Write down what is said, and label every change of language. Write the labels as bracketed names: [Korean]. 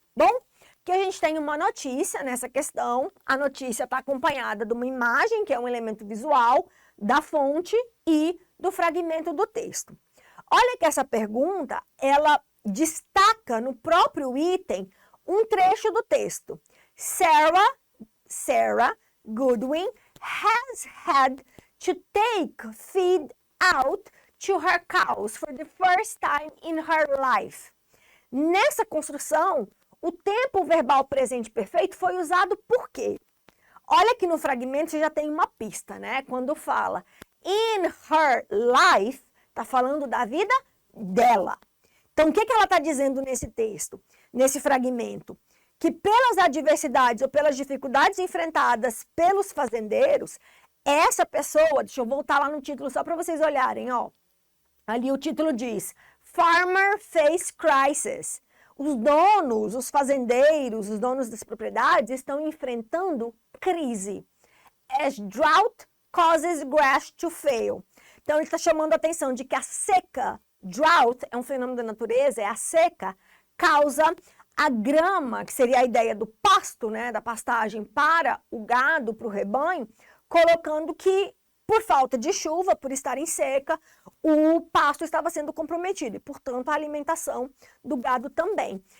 [Portuguese] Bom, que a gente tem uma notícia nessa questão, a notícia está acompanhada de uma imagem, que é um elemento visual, da fonte e do fragmento do texto. Olha que essa pergunta, ela destaca no próprio item um trecho do texto. [English] Sarah Goodwin has had to take feed out to her cows for the first time in her life. [Portuguese] Nessa construção, o tempo verbal presente perfeito foi usado por quê? Olha que no fragmento você já tem uma pista, né? Quando fala [English] in her life, [Portuguese] está falando da vida dela. Então, o que ela está dizendo nesse texto, nesse fragmento? Que pelas adversidades ou pelas dificuldades enfrentadas pelos fazendeiros, essa pessoa, deixa eu voltar lá no título só para vocês olharem, ó. Ali o título diz, [English] Farmer Face Crisis. [Portuguese] Os donos, os fazendeiros, os donos das propriedades estão enfrentando crise. [English] As drought causes grass to fail. [Portuguese] Então, ele está chamando a atenção de que a seca, drought, é um fenômeno da natureza, é a seca, causa a grama, que seria a ideia do pasto, né, da pastagem para o gado, para o rebanho, colocando que, por falta de chuva, por estar em seca, o pasto estava sendo comprometido e, portanto, a alimentação do gado também.